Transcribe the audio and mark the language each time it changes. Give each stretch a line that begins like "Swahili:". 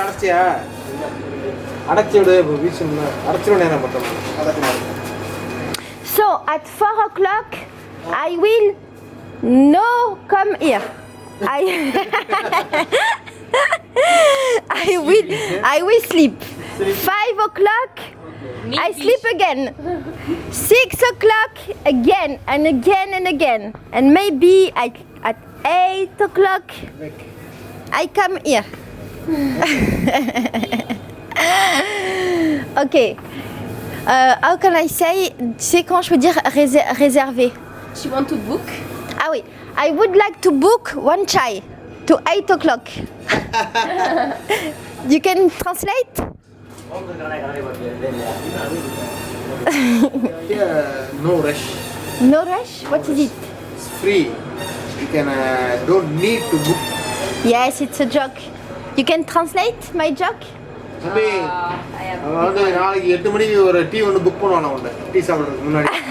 Tamil: அடைச்சியா அடைச்சி விடு இப்போ வீச்சுல அடைச்சிடும் நேரம் பார்த்தோம்.
English: So at 4 o'clock I will no come here. I will sleep. 5 o'clock I sleep again. 6 o'clock again and again and again. And maybe at 8 o'clock I come here. Okay. How can I say?
French: C'est quand je veux dire réserver.
English: You want to book?
French: Ah oui.
English: I would like to book one chai to 8 o'clock. You can translate? Yeah, no rush. No rush? What is it? It's free. You can don't need to book. Yes, it's a joke. You can translate my joke?
Tamil: தம்பி அவன் வந்து நாளைக்கு 8 மணிக்கு ஒரு tea ஒன்று book பண்ணுவான் உன்னை tea சாப்பிட்றதுக்கு முன்னாடி.